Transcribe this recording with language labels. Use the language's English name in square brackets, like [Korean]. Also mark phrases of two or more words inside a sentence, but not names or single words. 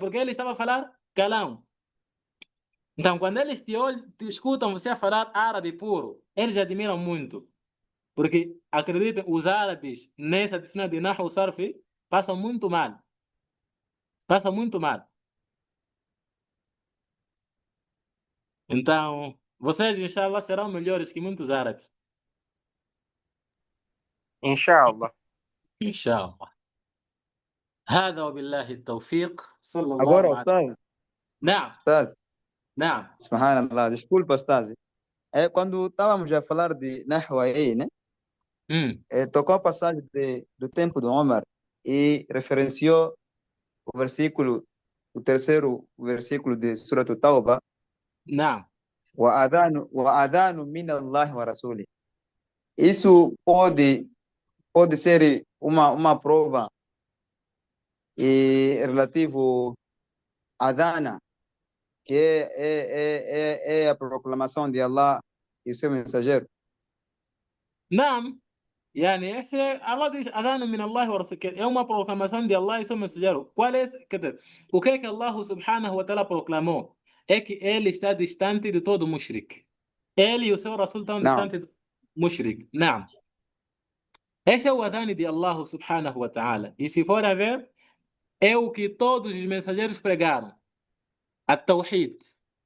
[Portuguese] Porque ele estava a falar calão. Então, quando eles te escutam você a falar árabe puro, eles admiram muito. Porque, acreditem, os árabes, nessa disciplina de Nahu Sarfi, passam muito mal. Passam muito mal. Então, vocês, inshallah, serão melhores que muitos árabes. Inshallah. [Arabic] Inshallah. هذا وبالله التوفيق صلى [Portuguese] Agora, [Arabic] الله عليه. Ustaz, نعم Ustaz, نعم. subhanallah, [Portuguese] desculpa, Ustaz. Quando estávamos a falar de Nahwa aí, né? مم. Tocou a passagem do tempo do Omar e referenciou o versículo, o terceiro versículo de Surah Tauba, [Arabic] نعم وأذان من الله ورسوله. [Portuguese] Isso pode ser uma prova relativo a adana, que é a proclamação de Allah e o seu mensageiro. [Arabic] نعم. يعني الله diz أذان من الله ورسول. [Portuguese] É uma proclamação de Allah e seu mensageiro. Qual é quer dizer, o que é que [Arabic] الله سبحانه وتعالى [Portuguese] proclamou? É que ele está distante de todo mushrik. Ele e o seu Rasul estão Não, distantes do mushrik. Não. Este é o adano de [Arabic] الله سبحانه وتعالى. [Portuguese] E se for a ver, é o que todos os mensageiros pregaram. A Tawhid.